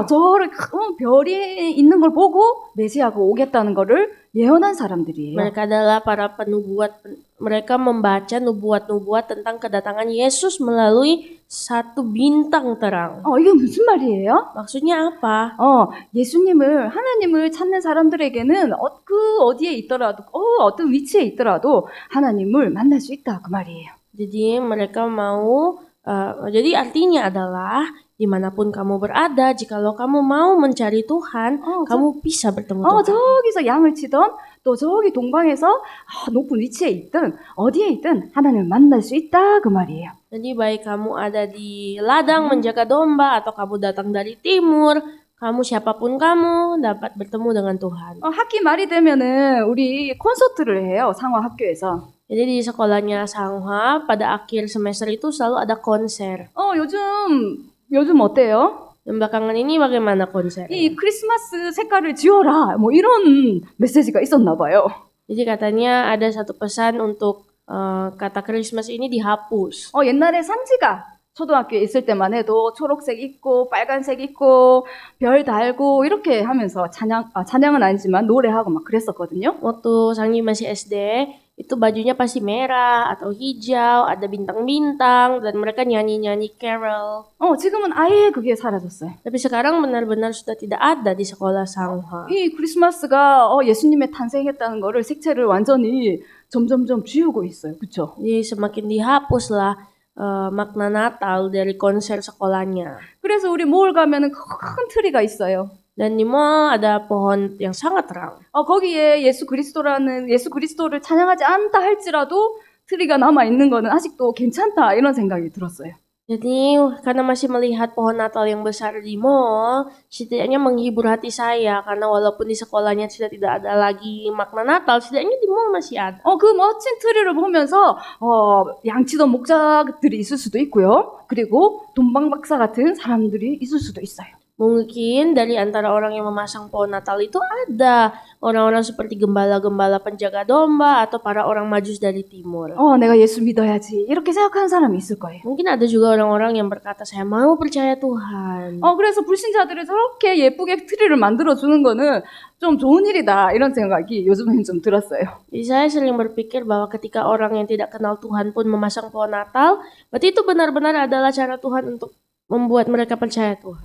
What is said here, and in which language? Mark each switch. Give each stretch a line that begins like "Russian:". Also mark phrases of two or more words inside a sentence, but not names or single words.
Korean: 저를 별이 있는 걸 보고 메시아가 오겠다는 거를 예언한 사람들이에요.
Indonesian: Mereka adalah para penubuat. Mereka membaca nubuat-nubuat tentang kedatangan Yesus melalui satu bintang terang.
Korean: 이게 무슨 말이에요?
Indonesian: Maksudnya apa?
Korean: 하나님을 찾는 사람들에게는 어디에 있더라도, 어떤 위치에 있더라도 하나님을 만날 수 있다 그 말이에요.
Indonesian: Jadi mereka mau, jadi artinya adalah dimanapun kamu berada, jikalau kamu mau mencari Tuhan, kamu bisa bertemu Tuhan.
Korean: 저기서 양을 치던 또 저기 동방에서 높은 위치에 있든 어디에 있든 하나님을 만날 수 있다 그 말이에요.
Indonesian: Jadi baik kamu ada di ladang menjaga domba atau kamu datang dari timur, kamu siapapun kamu dapat bertemu dengan Tuhan.
Korean: 학기 말이 되면은 우리 콘서트를 해요. 상화 학교에서.
Indonesian: Jadi di sekolahnya Sanghwa pada akhir semester itu selalu ada konser.
Korean: 요즘 어때요?
Indonesian: Dan belakangan ini bagaimana konser?
Korean: 이 크리스마스 색깔을 지워라. 뭐 이런 메시지가 있었나 봐요.
Indonesian: Jadi katanya ada satu pesan untuk kata Christmas ini dihapus.
Korean: 옛날에 산지가 초등학교에 있을 때만 해도 초록색 있고 빨간색 있고 별 달고 이렇게 하면서 찬양은 아니지만 노래하고 막 그랬었거든요.
Indonesian: Waktu Sanggi masih SD, itu bajunya pasti merah atau hijau, ada bintang-bintang dan mereka nyanyi-nyanyi carol.
Korean: 지금은 아예 그게 사라졌어요.
Indonesian: Tapi sekarang benar-benar sudah tidak ada di sekolah Sanghwa.
Korean: 이 크리스마스가 예수님의 탄생했다는 거를 색채를 완전히 점점점 지우고 있어요. 그렇죠?
Indonesian: Jadi semakin dihapuslah makna Natal dari konser sekolahnya.
Korean: 그래서 우리 몰 가면은 큰 트리가 있어요.
Indonesian: Dan di mall ada pohon yang sangat terang.
Korean: 거기에 예수 그리스도를 찬양하지 않다 할지라도 트리가 남아 있는 거는 아직도 괜찮다 이런 생각이 들었어요.
Indonesian: Jadi karena masih melihat pohon Natal yang besar di mall, setidaknya menghibur hati saya karena walaupun di sekolahnya sudah tidak ada lagi makna Natal, setidaknya di mall masih ada.
Korean: 그 멋진 트리를 보면서 양치던 목자들이 있을 수도 있고요. 그리고 동방박사 같은 사람들이 있을 수도 있어요.
Indonesian: Mungkin dari antara orang yang memasang pohon Natal itu ada orang-orang seperti gembala-gembala penjaga domba atau para orang majus dari timur.
Korean: 내가 예수 믿어야지. 이렇게 생각하는 사람이 있을 거예요.
Indonesian: Mungkin ada juga orang-orang yang berkata, saya mau percaya Tuhan.
Korean: 그래서 불신자들이 저렇게 예쁘게 트리를 만들어주는 거는 좀 좋은 일이다. 이런 생각이 요즘엔 좀 들었어요.
Indonesian: Jadi saya sering berpikir bahwa ketika orang yang tidak kenal Tuhan pun memasang pohon Natal, berarti itu benar-benar adalah cara Tuhan untuk membuat mereka percaya Tuhan.